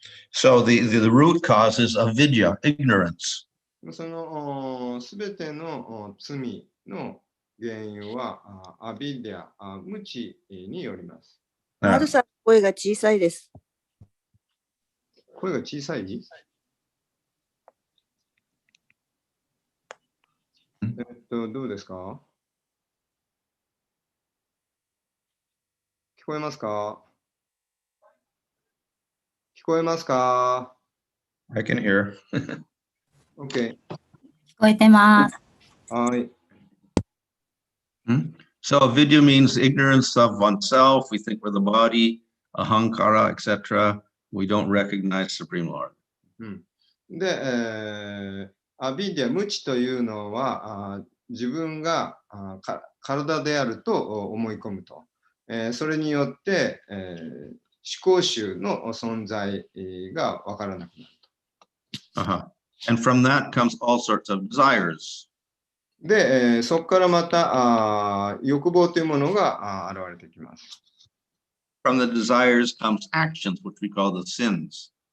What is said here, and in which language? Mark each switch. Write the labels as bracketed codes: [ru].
[en] So the root cause is avidya, ignorance. [ja] そのすべての罪の原因はアビディア、無知によります。マルさん、声が小さいです。声が小さい？どうですか？聞こえますか？聞こえますか？ [en] I can hear. OK。 [ja] 聞こえてます。はい。 [en] So avidya means ignorance of oneself. We think we're the body, ahankara, etc. We don't recognize Supreme Lord. [ja] で、アビディア、無知というのは自分が体であると思い込むと。それによって、思考集の存在がわからなくなると。 [en] And from that comes all sorts of desires. [ja] で、そこからまた欲望というものが現れてきます。 [en] From the desires comes actions, which we call the sins.